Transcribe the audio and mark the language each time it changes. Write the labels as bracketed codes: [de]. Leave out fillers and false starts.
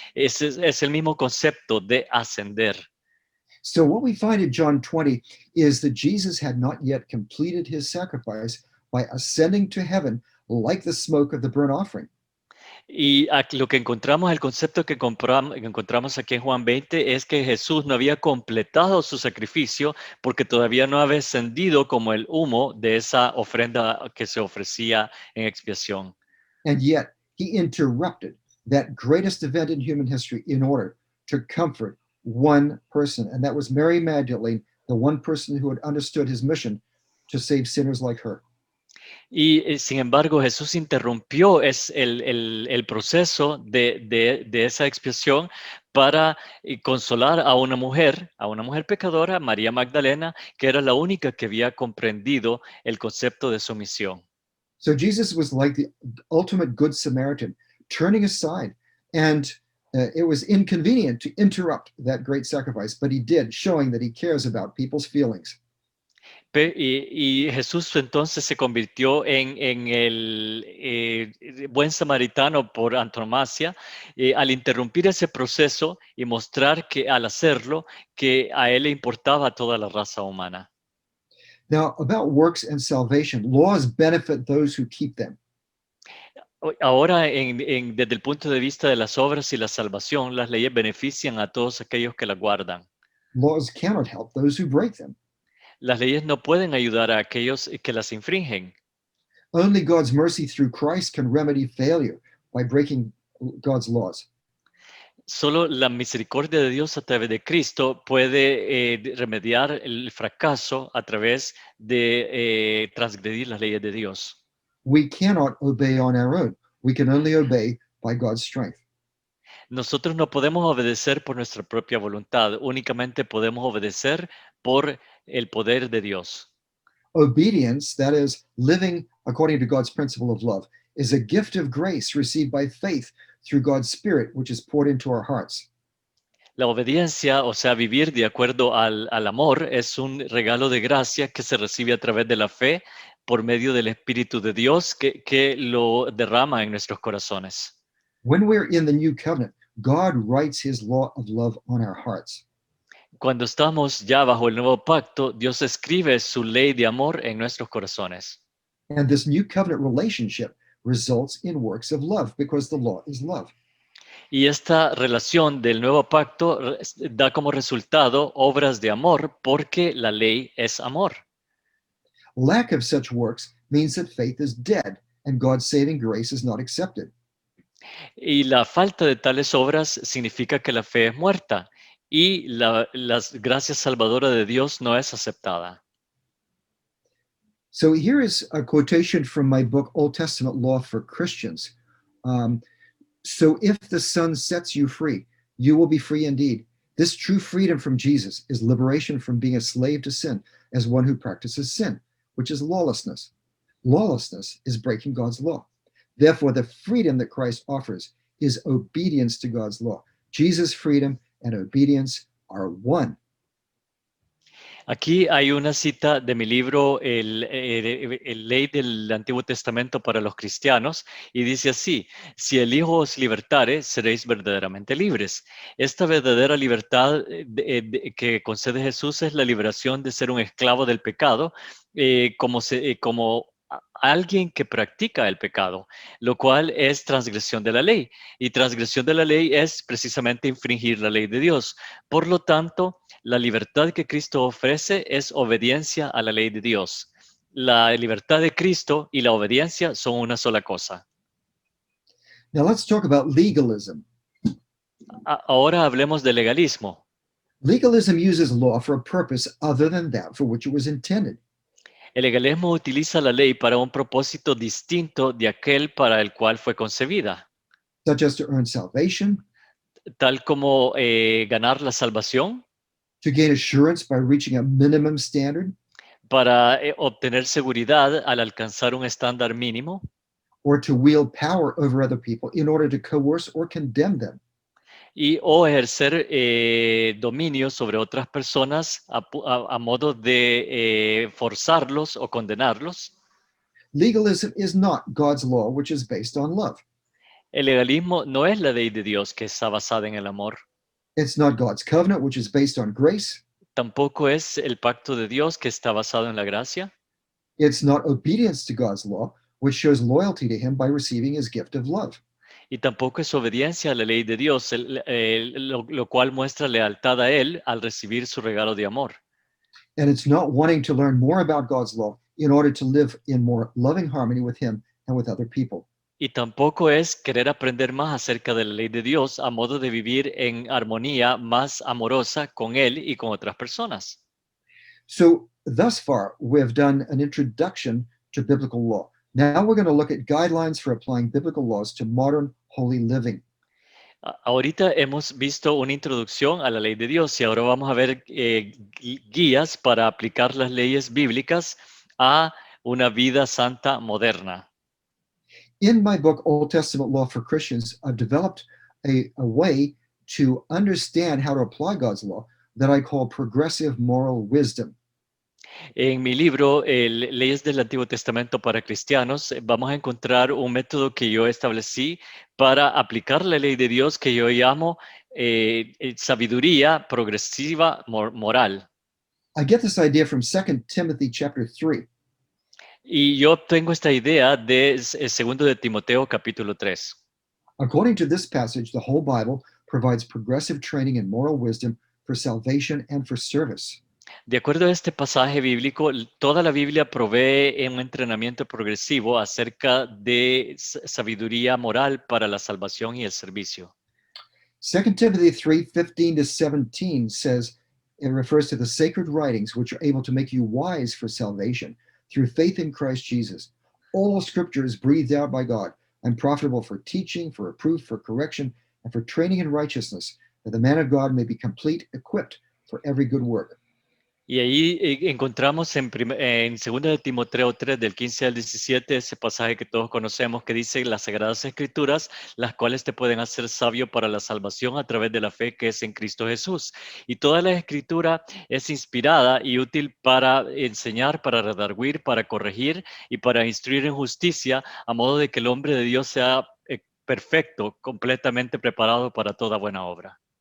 [es] Es el mismo concepto de ascender. [en] So what we find in John 20 is that Jesus had not yet completed his sacrifice by ascending to heaven like the smoke of the burnt offering. [es] Y lo que encontramos, el concepto que encontramos aquí en Juan 20 es que Jesús no había completado su sacrificio porque todavía no había ascendido como el humo de esa ofrenda que se ofrecía en expiación. [en] And yet he interrupted that greatest event in human history in order to comfort one person. And that was Mary Magdalene, the one person who had understood his mission to save sinners like her. [es] Y sin embargo, Jesús interrumpió el proceso de esa expiación para consolar a una mujer pecadora, María Magdalena, que era la única que había comprendido el concepto de su misión. [en] So Jesus was like the ultimate good Samaritan, turning aside. And it was inconvenient to interrupt that great sacrifice, but he did, showing that he cares about people's feelings. [es] Y Jesús entonces se convirtió en el buen samaritano por antonomasia al interrumpir ese proceso y mostrar que al hacerlo, que a él le importaba toda la raza humana. [en] Now, about works and salvation, laws benefit those who keep them. [es] Ahora, desde el punto de vista de las obras y la salvación, las leyes benefician a todos aquellos que las guardan. [en] Laws cannot help those who break them. [es] Las leyes no pueden ayudar a aquellos que las infringen. [en] Only God's mercy through Christ can remedy failure by breaking God's laws. [es] Solo la misericordia de Dios a través de Cristo puede remediar el fracaso a través de transgredir las leyes de Dios. [en] We cannot obey on our own. We can only obey by God's strength. [es] Nosotros no podemos obedecer por nuestra propia voluntad, únicamente podemos obedecer por el poder de Dios. [en] Obedience, that is, living according to God's principle of love, is a gift of grace received by faith through God's Spirit, which is poured into our hearts. [es] La obediencia, o sea, vivir de acuerdo al amor, es un regalo de gracia que se recibe a través de la fe por medio del Espíritu de Dios que lo derrama en nuestros corazones. [en] When we're in the new covenant, God writes his law of love on our hearts. [es] Cuando estamos ya bajo el nuevo pacto, Dios escribe su ley de amor en nuestros corazones. [en] And this new covenant relationship results in works of love because the law is love. [es] Y esta relación del nuevo pacto da como resultado obras de amor porque la ley es amor. [en] Lack of such works means that faith is dead and God's saving grace is not accepted. [es] Y la falta de tales obras significa que la fe es muerta y la gracia salvadora de Dios no es aceptada. [en] So here is a quotation from my book, Old Testament Law for Christians. So if the Son sets you free, you will be free indeed. This true freedom from Jesus is liberation from being a slave to sin as one who practices sin, which is lawlessness. Lawlessness is breaking God's law. Therefore, the freedom that Christ offers is obedience to God's law. Jesus' freedom and obedience are one. [es] Aquí hay una cita de mi libro, el Ley del Antiguo Testamento para los cristianos, y dice así: si el Hijo os libertare, seréis verdaderamente libres. Esta verdadera libertad que concede Jesús es la liberación de ser un esclavo del pecado, como alguien que practica el pecado, lo cual es transgresión de la ley. Y transgresión de la ley es precisamente infringir la ley de Dios. Por lo tanto, la libertad que Cristo ofrece es obediencia a la ley de Dios. La libertad de Cristo y la obediencia son una sola cosa. [en] Now let's talk about legalism. [es] Ahora hablemos de legalismo. [en] Legalism uses law for a purpose other than that for which it was intended. [es] El legalismo utiliza la ley para un propósito distinto de aquel para el cual fue concebida. [en] such as to earn salvation, [es] tal como ganar la salvación, [en] to gain assurance by reaching a minimum standard, [es] para obtener seguridad al alcanzar un estándar mínimo, [en] or to wield power over other people in order to coerce or condemn them. [es] y o ejercer dominio sobre otras personas a modo de forzarlos o condenarlos. [en] Legalism is not God's law, which is based on love. [es] El legalismo no es la ley de Dios que está basada en el amor. [en] It's not God's covenant, which is based on grace. [es] Tampoco es el pacto de Dios que está basado en la gracia. [en] It's not obedience to God's law, which shows loyalty to Him by receiving His gift of love. [es] Y tampoco es obediencia a la ley de Dios, lo cual muestra lealtad a Él al recibir su regalo de amor. [en] And it's not wanting to learn more about God's law in order to live in more loving harmony with Him and with other people. [es] Y tampoco es querer aprender más acerca de la ley de Dios a modo de vivir en armonía más amorosa con Él y con otras personas. [en] So, thus far, we have done an introduction to biblical law. Now we're going to look at guidelines for applying biblical laws to modern holy living. [es] Ahorita hemos visto una introducción a la ley de Dios y ahora vamos a ver guías para aplicar las leyes bíblicas a una vida santa moderna. [en] In my book, Old Testament Law for Christians, I've developed a way to understand how to apply God's law that I call progressive moral wisdom. [es] En mi libro, Leyes del Antiguo Testamento para Cristianos, vamos a encontrar un método que yo establecí para aplicar la ley de Dios que yo llamo sabiduría progresiva moral. [en] I get this idea from 2 Timothy chapter 3. [es] Y yo obtengo esta idea de 2 de Timoteo capítulo 3. [en] According to this passage, the whole Bible provides progressive training in moral wisdom for salvation and for service. [es] De acuerdo a este pasaje bíblico, toda la Biblia provee un entrenamiento progresivo acerca de sabiduría moral para la salvación y el servicio. [en] 2 Timothy 3:15-17 says, it refers to the sacred writings which are able to make you wise for salvation through faith in Christ Jesus. All scripture is breathed out by God and profitable for teaching, for reproof, for correction, and for training in righteousness, that the man of God may be complete, equipped for every good work. [es] Y ahí encontramos en 2 de Timoteo 3, del 15 al 17, ese pasaje que todos conocemos que dice las Sagradas Escrituras, las cuales te pueden hacer sabio para la salvación a través de la fe que es en Cristo Jesús. Y toda la Escritura es inspirada y útil para enseñar, para redarguir, para corregir y para instruir en justicia, a modo de que el hombre de Dios sea perfecto, completamente preparado para toda buena obra.